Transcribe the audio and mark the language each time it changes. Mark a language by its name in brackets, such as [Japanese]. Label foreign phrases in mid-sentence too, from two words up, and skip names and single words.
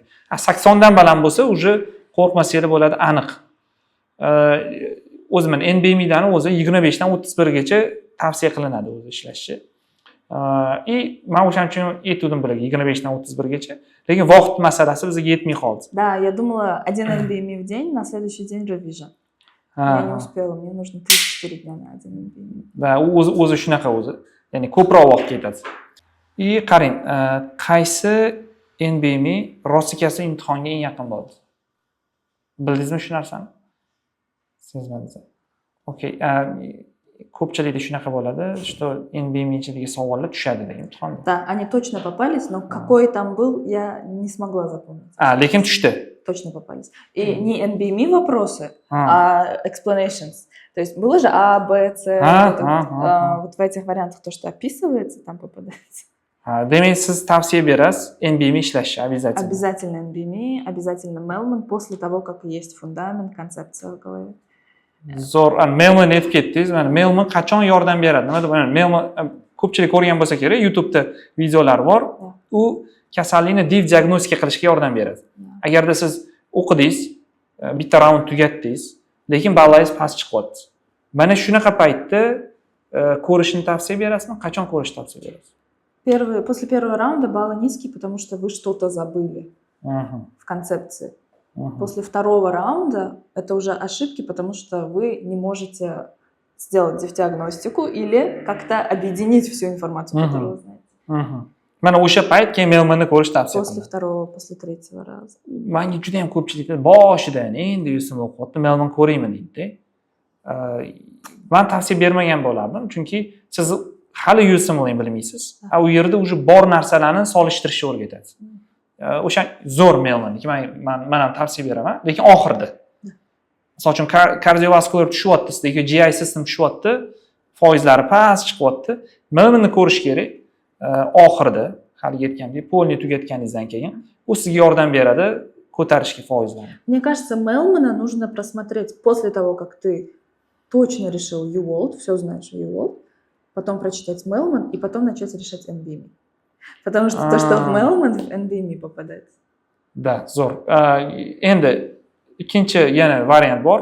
[Uzbek] 80 dan baland bo'lsa, уже qo'rqmasanglar bo'ladi, aniq. O'zi men NBM dan o'zi 25 dan 31 gacha tavsiya qilinadi o'zi ishlashi. И men o'shaning uchun aytdim bularga 25 dan 31 gacha. Lekin vaqt masalasi bizga yetmay qoldi. [Russian] Да, я думала один NBM в день, на следующий день revision. Я не успела, мне нужно 34 дня на один NBM. [Uzbek] Va o'zi shunaqa o'zi. Ya'ni ko'proq vaqt ketadi. И qarang, qaysi NBM rosikasi imtihonga eng yaqin bo'ldi? Bildingizmi shu narsani? Sezmadingiz. Okay, ko'pchilikda shunaqa bo'ladi, что NBM ichidagi savollar tushadi degan imtihonda. [Russian] Да, они точно попались, но какой там был, я не смогла запомнить. [Uzbek] Lekin tushdi. [Russian] Точно попались. И не NBM вопросы, а explanations. То есть было же А, Б, С. Вот в этих вариантах то, что описывается, там попадается. [Uzbek] Demak, siz tavsiya berasiz NBM ishlashni обязательно. [Russian] Обязательно NBM, обязательно Melman после того, как есть фундамент, концепция в голове. [Uzbek] Zo'r, Melman aytib ketdingiz. Mana Melman qachon yordam beradi? Nima deb Melman ko'pchilik ko'rgan bo'lsa kerak, YouTube'da videolar bor. U kasallikni diagnostika qilishga yordam beradi. Agarda siz o'qidingiz, bitta raund tugatdingiz, lekin ballangiz past chiqyapti. Mana shunaqa paytda ko'rishni tavsiya berasizmi? Qachon ko'rishni tavsiya berasiz? [Russian] После первого раунда баллы низкие, потому что вы что-то забыли в концепции. После второго раунда это уже ошибки, потому что вы не можете сделать диагностику или как-то объединить всю информацию, которую вы знаете. [Uzbek] Mana o'sha payt keyin Melmanni ko'rish tavsiya [Russian] После второго, после третьего раза. [Uzbek] Menga juda ham ko'pchilik boshidan endi yusim o'qiyapti, Melman ko'raymi deydi. Men tavsiya bermagan bo'lardim, chunki siz hali USMLni bilmaysiz. U yerda уже bor narsalarni solishtirishni o'rgatadi. O'sha zo'r Melmanniki men ham tavsiya beraman, lekin oxirida. Misol uchun kardiovaskular tushyapti, sizdagi GI sistem tushyapti, foizlari past chiqyapti. Melmanni ko'rish kerak. Oxirida, hali aytgandek, polni tugatganingizdan keyin u sizga yordam beradi ko'tarishga foizlarni. [Russian] Мне кажется, Melmana нужно просмотреть после того, как ты точно решил UWorld, все знаешь о UWorld, потом прочитать Melman и потом начать решать NBM. Потому что то, что в Melman, в NBM попадает. Да, [Uzbek] zo'r. Endi ikkinchi yana variant bor.